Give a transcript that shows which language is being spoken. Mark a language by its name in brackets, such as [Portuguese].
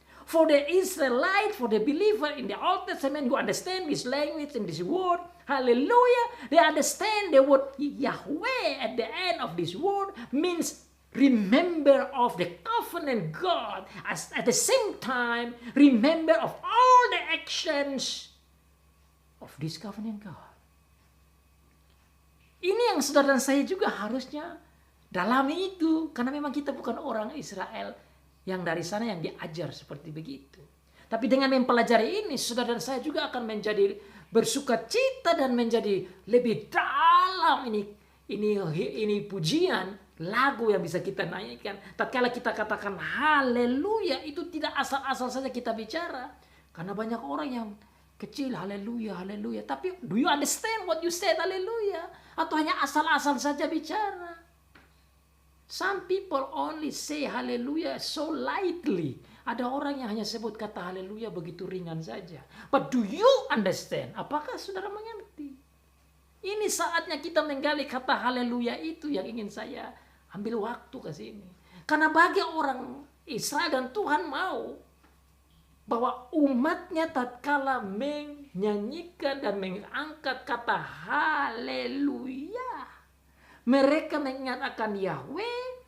[English] For the Israelite, for the believer in the Old Testament who understand this language and this word, hallelujah, they understand the word Yahweh at the end of this word means remember of the covenant God. At the same time, remember of all the actions of this covenant God. [Indonesian] Ini yang saudara dan saya juga harusnya dalami itu. Karena memang kita bukan orang Israel yang dari sana yang diajar seperti begitu. Tapi dengan mempelajari ini, saudara dan saya juga akan menjadi bersuka cita dan menjadi lebih dalam ini pujian, lagu yang bisa kita naikkan. Tatkala kita katakan haleluya, itu tidak asal-asal saja kita bicara. Karena banyak orang yang kecil haleluya, haleluya. Tapi [English] do you understand what you said [Indonesian] haleluya? Atau hanya asal-asal saja bicara? [English] Some people only say haleluya so lightly. [Indonesian] Ada orang yang hanya sebut kata haleluya begitu ringan saja. [English] But do you understand? [Indonesian] Apakah saudara mengerti? Ini saatnya kita menggali kata haleluya itu yang ingin saya ambil waktu ke sini. Karena bagi orang Israel dan Tuhan mau bahwa umatnya tatkala menyanyikan dan mengangkat kata haleluya, mereka mengingat akan Yahweh,